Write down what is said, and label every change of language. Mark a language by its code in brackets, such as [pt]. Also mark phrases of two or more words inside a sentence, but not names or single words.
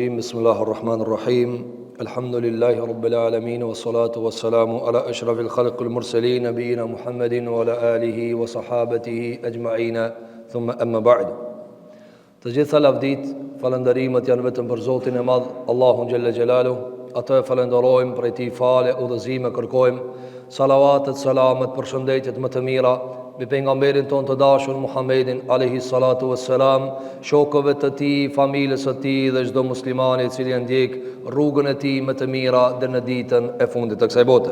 [ar] Bismillahirrahmanirrahim. الحمد لله رب العالمين والصلاة والسلام على أشرف الخلق المرسلين نبينا محمد وعلى آله وصحابته أجمعين. ثم أما بعد. [sq] Të gjitha lavdit, falënderimet janë vetëm për Zotin e Madh, Allahun [ar] جل جلاله. [sq] Atë e falenderojmë, prej tij fale, udhëzime kërkojmë. Salavatet, selamet, përshëndetjet më të mira mbi pejgamberin ton të dashur Muhammedin [ar] عليه الصلاة والسلام, [sq] shokëve të tij, familjes së tij dhe çdo muslimani i cili e ndjek rrugën e tij më të mira deri në ditën e fundit të kësaj bote.